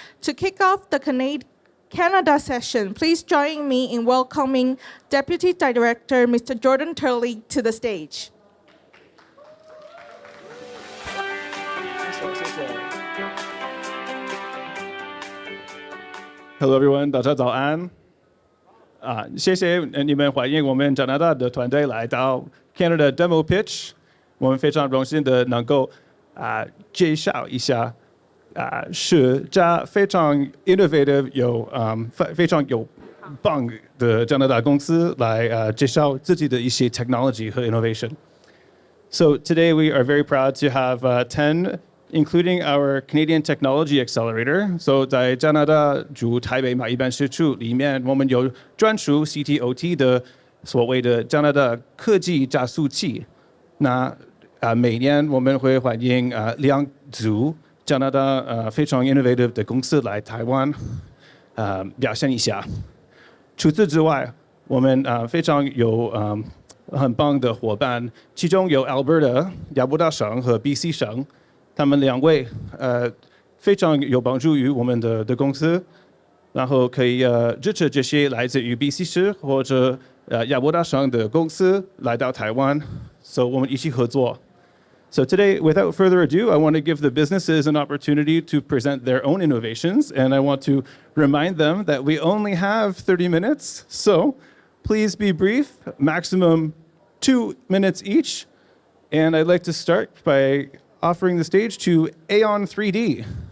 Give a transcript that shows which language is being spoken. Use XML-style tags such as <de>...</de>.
<en>To kick off the Canada session, please join me in welcoming Deputy Director Mr. Jordan Turley to the stage. Hello everyone，</en> <zh>大家早安。谢谢你们欢迎我们加拿大的团队来到 Canada Demo Pitch。我们非常荣幸的能够介绍一下是家非常 innovative 非常有棒的加拿大公司来介绍自己的一些 technology 和 innovation.</zh> <en>So today we are very proud to have 10. Including our Canadian Technology Accelerator.</en> <zh>So 在加拿大驻台北马一办事处里面，我们有专属 CTOT 的所谓的加拿大科技加速器。那每年我们会欢迎2组加拿大非常 innovative 的公司来台湾表现一下。除此之外，我们非常有很棒的伙伴，其中有 Alberta 亚伯达省和 BC 省。他们2位非常有帮助于我们的公司，然后可以支持这些来自于 BC 市或者亚伯达省的公司来到台湾，所以我们一起合作。</zh> <en>So today, without further ado, I want to give the businesses an opportunity to present their own innovations, and I want to remind them that we only have 30 minutes, so please be brief, maximum 2 minutes each. And I'd like to start by offering the stage to Aon 3D.</en>